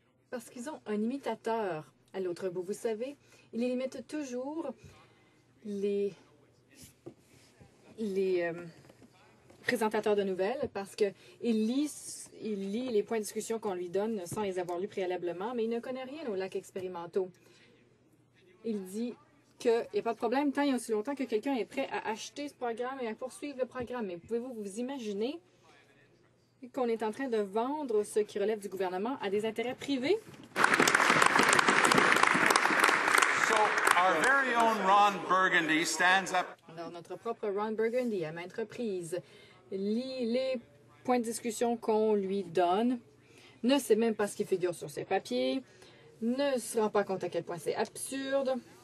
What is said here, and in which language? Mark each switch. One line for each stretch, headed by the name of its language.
French: Parce qu'ils ont un imitateur à l'autre bout. Vous savez, ils imitent toujours les présentateurs de nouvelles parce qu'il lit les points de discussion qu'on lui donne sans les avoir lus préalablement, mais il ne connaît rien aux lacs expérimentaux. Il dit qu'il n'y a pas de problème tant et aussi longtemps que quelqu'un est prêt à acheter ce programme et à poursuivre le programme. Mais pouvez-vous vous imaginer qu'on est en train de vendre ce qui relève du gouvernement à des intérêts privés?
English: So our very own Ron Burgundy stands up.
French: Alors, notre propre Ron Burgundy, à maintes reprises, lit les points de discussion qu'on lui donne, ne sait même pas ce qui figure sur ses papiers, ne se rend pas compte à quel point c'est absurde.